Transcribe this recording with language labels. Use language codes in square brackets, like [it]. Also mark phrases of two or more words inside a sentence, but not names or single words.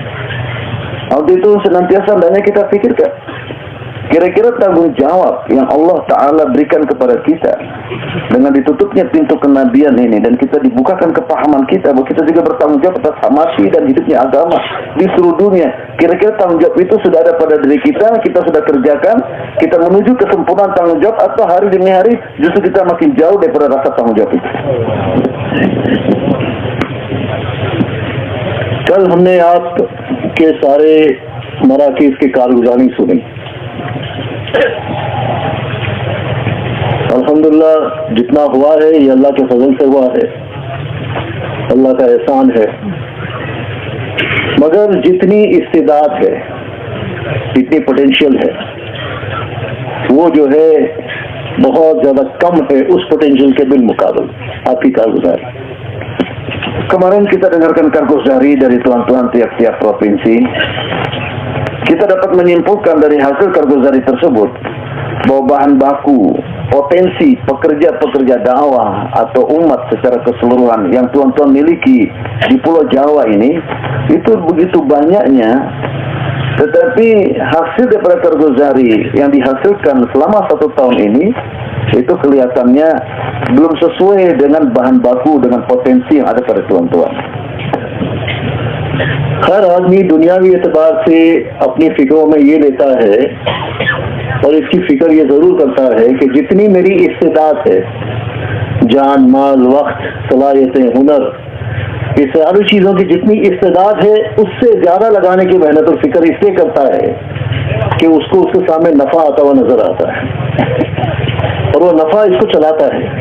[id] Waktu itu senantiasa hendaknya kita pikirkan, kira-kira tanggung jawab yang [ar] الله تعالى [id] berikan kepada kita dengan ditutupnya pintu kenabian ini, dan kita dibukakan kepahaman kita bahwa kita juga bertanggung jawab atas mati dan hidupnya agama di seluruh dunia. Kira-kira tanggung jawab itu sudah ada pada diri kita sudah kerjakan, kita menuju kesempurnaan tanggung jawab, atau hari demi hari justru kita makin jauh daripada rasa tanggung jawab itu. [ur] کل ہم نے آپ کے سارے مراکز کی کارگزاری سنی. الحمدللہ جتنا ہوا ہے یہ اللہ کے فضل سے ہوا ہے، اللہ کا احسان ہے. مگر جتنی استعداد ہے، جتنی پوٹینشل ہے، وہ جو ہے بہت زیادہ کم ہے اس پوٹینشل کے بالمقابل آپ کی کارگزاری. [id] Kemarin kita dengarkan karguzari dari tuan-tuan tiap-tiap provinsi. Kita dapat menyimpulkan dari hasil karguzari tersebut bahwa bahan baku, potensi pekerja-pekerja dakwah atau umat secara keseluruhan yang tuan-tuan miliki di Pulau Jawa ini itu begitu banyaknya. Tetapi hasil daripada karguzari yang dihasilkan selama 1 tahun ini itu kelihatannya belum sesuai dengan bahan baku, dengan potensi yang ada pada tuan-tuan. [ur] ہر آدمی دنیاوی اعتبار سے اپنی فکروں میں یہ لیتا ہے اور اس کی فکر یہ ضرور کرتا ہے کہ جتنی میری استعداد ہے، جان، مال، وقت، صلاحیتیں، ہنر، یہ ساری چیزوں کی جتنی استعداد ہے اس سے زیادہ لگانے کی محنت اور فکر اس لیے کرتا ہے کہ اس کو اس کے سامنے نفع آتا ہوا نظر آتا ہے اور وہ نفع اس کو چلاتا ہے.